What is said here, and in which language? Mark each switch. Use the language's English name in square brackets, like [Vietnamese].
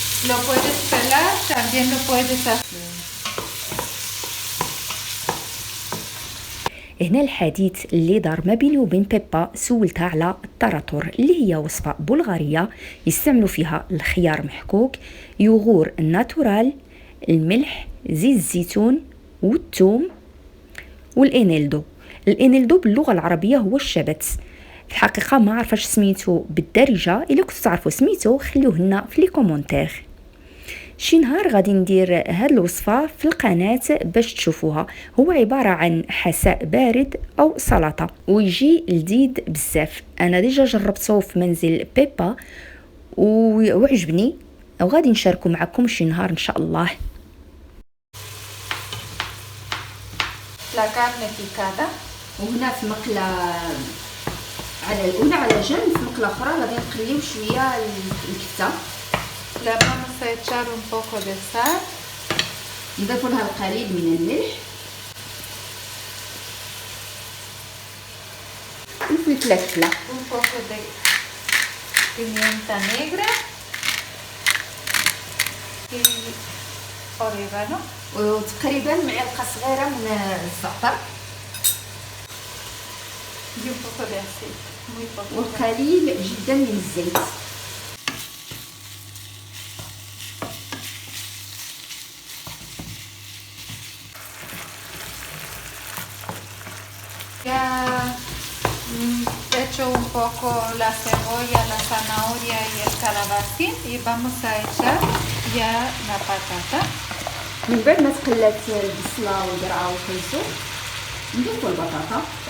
[Spanish] Lo puedes pelar, también lo puedes hacer. [Arabic] هنا الحديث اللي دار ما بيني وبين بيبا سولتها على التراتور اللي هي وصفة بلغارية يستعملوا فيها الخيار محكوك، يوغور ناتورال، الملح، زيت الزيتون والثوم والانيلدو. الانيلدو باللغه العربيه هو الشبت. في الحقيقه ما عرفاش سميتو بالدارجه، الا كنتو تعرفوا سميتو خليوه لنا في لي كومونتير. شي نهار غادي ندير هاد الوصفه في القناه باش تشوفوها. هو عباره عن حساء بارد او سلطه ويجي لذيذ بزاف. انا ديجا جربته في منزل بيبا وعجبني، وغادي نشاركه معكم شي نهار ان شاء الله. [Spanish] La carne picada. [Arabic] وهنا في مقله على الاولى على جنب، في مقله اخرى غادي نقليو شويه الكفته. [Spanish] Le vamos a echar un poco de sal. [Arabic] نضيف لها القليل من الملح والفلفله الكحله. [Spanish] Un poco de pimienta negra. Y orégano. [Arabic] وتقريبا معلقه صغيره من الزعتر [Spanish] Y un poco de aceite. Muy poco. [Arabic] والقليل جدا من الزيت. [Spanish] Ya echo un poco la cebolla, la zanahoria y el calabacín y vamos a echar ya la patata. [Arabic] من بعد ما تقلات البصله والقرعه والخيزو نضيفو البطاطا.